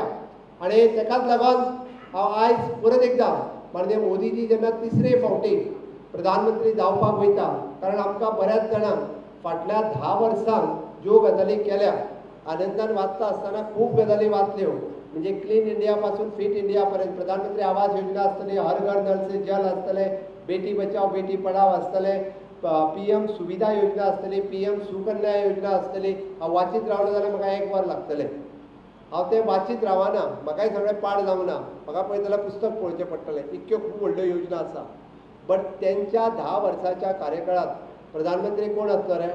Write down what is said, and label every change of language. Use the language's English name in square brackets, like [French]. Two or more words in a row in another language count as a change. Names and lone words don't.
[Konkani] आणि ताकाच लागून हांव आयज परत एकदां माननीय मोदीजी जेन्ना तिसरे फावटी प्रधानमंत्री जावपाक वयता, कारण आमकां बऱ्याच जाणांक फाटल्या 10 वर्सांक ज्यो गजाली केल्या आनंदान वाचता आसतना खूब गजाली वाचल्यो म्हणजे क्लीन इंडिया पासून फिट इंडिया पर्यंत प्रधानमंत्री आवास योजना आसतली, हर घर नल से जल आसतले, बेटी बचाओ बेटी पढाओ आसतले, PM सुविधा योजना आसतली, PM सुकन्या योजना आसतली. हांव वाचीत रावलो जाल्यार म्हाका 1 वर लागतले. हांव तें वाचीत रावना, म्हाकाय सगळें पाड जावना, म्हाका पळयत जाल्यार पुस्तक पळोवचें पडटलें, इतक्यो खूब व्हडल्यो योजना आसा. बट त्यांच्या 10 वर्साच्या कार्यकाळात प्रधानमंत्री कोण आसलो रे?